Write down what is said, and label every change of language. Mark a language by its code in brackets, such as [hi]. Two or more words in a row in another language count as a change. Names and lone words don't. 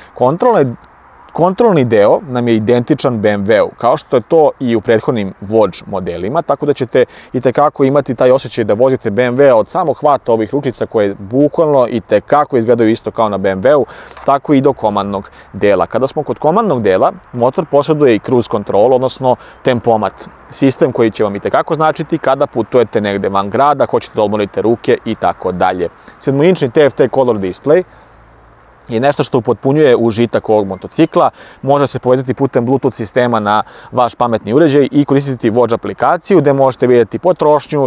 [sr] Kontrolni deo nam je identičan BMW-u, kao što je to i u prethodnim Vođ modelima, tako da ćete itekako imati taj osjećaj da vozite BMW od samog hvata ovih ručica koje bukvalno itekako izgledaju isto kao na BMW-u, tako i do komandnog dela. Kada smo kod komandnog dela, motor posjeduje i [en] cruise control, [sr] odnosno tempomat, sistem koji će vam itekako značiti kada putujete negde van grada, hoćete da odmorite ruke i tako dalje. 7-inčni TFT Color Display je nešto što upotpunjuje užitak ovog motocikla, može se povezati putem Bluetooth sistema na vaš pametni uređaj i koristiti Vođ aplikaciju gde možete vidjeti potrošnju.